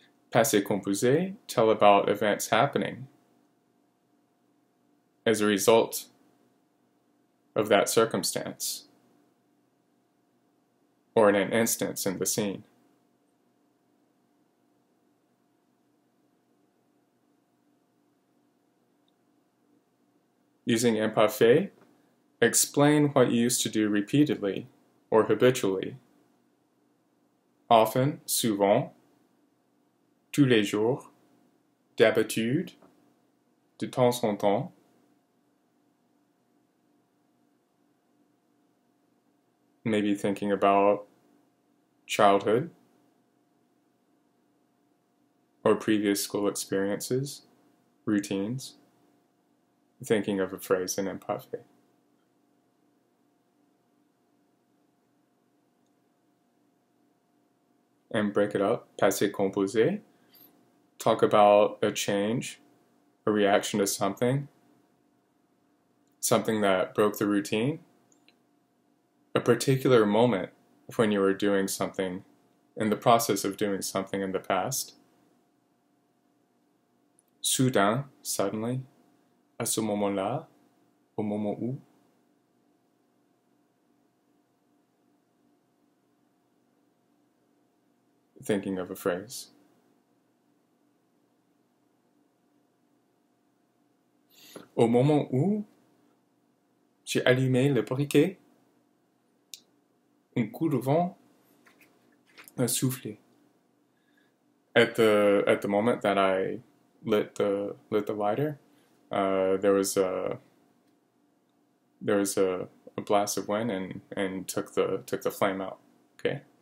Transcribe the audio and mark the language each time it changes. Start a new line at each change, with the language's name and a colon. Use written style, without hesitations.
English: Passé composé, tell about events happening as a result of that circumstance, or in an instance in the scene. Using imparfait, explain what you used to do repeatedly or habitually.
French: Often, souvent, tous les jours, d'habitude, de temps en temps.
English: Maybe thinking about childhood or previous school experiences, routines, thinking of a phrase in imparfait. And break it up, passé composé. Talk about a change, a reaction to something that broke the routine, a particular moment when you were doing something, in the process of doing something in the past.
French: Soudain, suddenly, à ce moment-là, au moment où.
English: Thinking of a phrase.
French: Au moment où j'ai allumé le briquet, un coup de vent a soufflé.
English: At the moment that I lit the lighter, there was a blast of wind and took the flame out. Okay.